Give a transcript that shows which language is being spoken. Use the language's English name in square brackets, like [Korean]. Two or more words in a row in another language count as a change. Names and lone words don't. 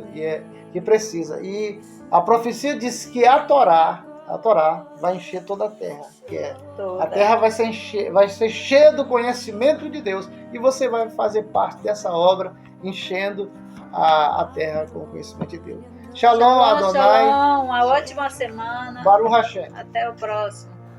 [Portuguese] E a profecia diz que a Torá vai encher toda a terra. A terra vai ser cheia do conhecimento de Deus. E você vai fazer parte dessa obra, enchendo a terra com o conhecimento de Deus. [Hebrew] שלום, אדוני. [Portuguese] Shalom, uma ótima semana. [Hebrew] ברוך השם. [Portuguese] Até o próximo.